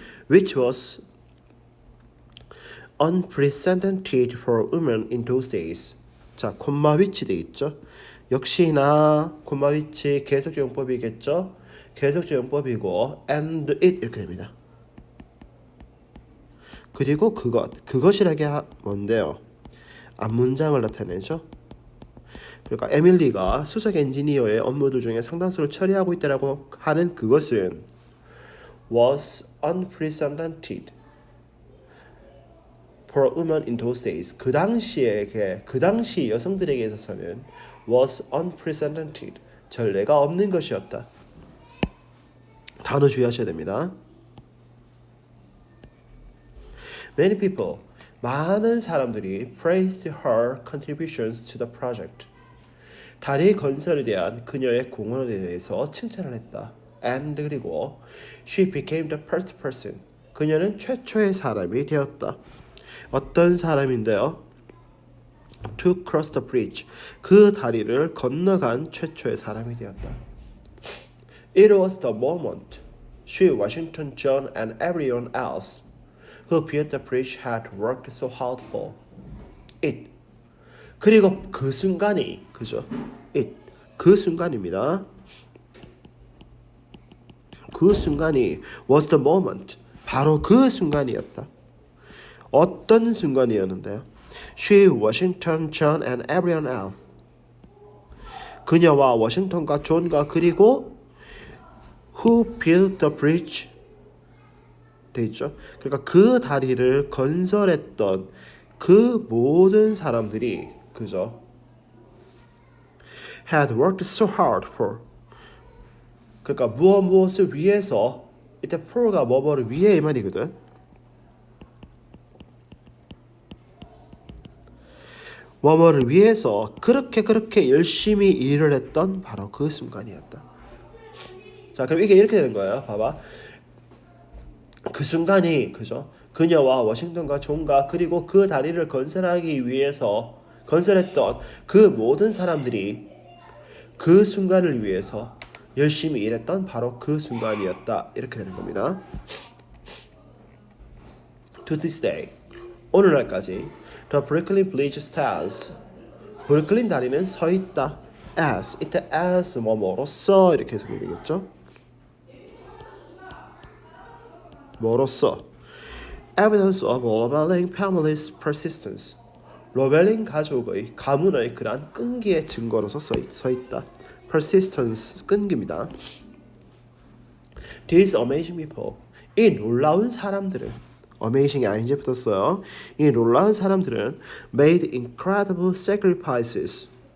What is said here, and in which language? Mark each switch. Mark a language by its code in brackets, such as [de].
[en] which was unprecedented for women in those days. [ko] 자, 콤마 위치 돼 있죠. 역시나 콤마 위치 계속적 용법이겠죠. 계속적 용법이고 and it 이렇게 됩니다. 그리고 그것이라게 뭔데요? 앞문장을 나타내죠. 그러니까 에밀리가 수석 엔지니어의 업무들 중에 상당수를 처리하고 있다라고 하는 그것은 [en] was unprecedented for women in those days. [ko] 그 당시 여성들에게 있어서는 [en] was unprecedented. [ko] 전례가 없는 것이었다. 단어 주의하셔야 됩니다. [en] Many people, [ko] 많은 사람들이 [en] praised her contributions to the project. [ko] 다리 건설에 대한 그녀의 공헌에 대해서 칭찬을 했다. [en] And [ko] 그리고 [en] she became the first person. [ko] 그녀는 최초의 사람이 되었다. 어떤 사람인데요? [en] To cross the bridge. [ko] 그 다리를 건너간 최초의 사람이 되었다. [en] It was the moment she, Washington, John, and everyone else who built the bridge had worked so hard for. [ko] It. 그리고 그 순간이 그죠? It. 그 순간입니다. 그 순간이 [en] was the moment. [ko] 바로 그 순간이었다. 어떤 순간이었는데요? [en] She, Washington, John, and everyone else. [ko] 그녀와 워싱턴과 존과 그리고 [en] who built the bridge [ko] 돼 있죠. 그러니까 그 다리를 건설했던 그 모든 사람들이 그죠? [en] had worked so hard for. [ko] 그러니까 무엇을 위해서 이때 for가 뭐뭐를 위해 이 말이거든. 뭐뭐를 위해서 그렇게 열심히 일을 했던 바로 그 순간이었다. 자, 그럼 이게 이렇게 되는 거예요. 봐봐. 그 순간이 그죠? 그녀와 워싱턴과 존과 그리고 그 다리를 건설하기 위해서 건설했던 그 모든 사람들이 그 순간을 위해서 열심히 일했던 바로 그 순간이었다. 이렇게 되는 겁니다. [en] To this day, [ko] 오늘날까지 [en] The Brooklyn Bridge stands. [ko] 브루클린 다리는 서 있다. As 이때 as 뭐로써 이렇게 해석이 되겠죠. 뭐로써 [en] Evidence of Lovelling family's persistence. [ko] 로벨링 가족의 가문의 그러한 끈기의 증거로서 서 있다. persistence 끈기입니다. [en] These amazing people. [ko] 이 놀라운 사람들은 amazing이 ing 붙었어요. 이 놀라운 사람들은 [en] made incredible sacrifices.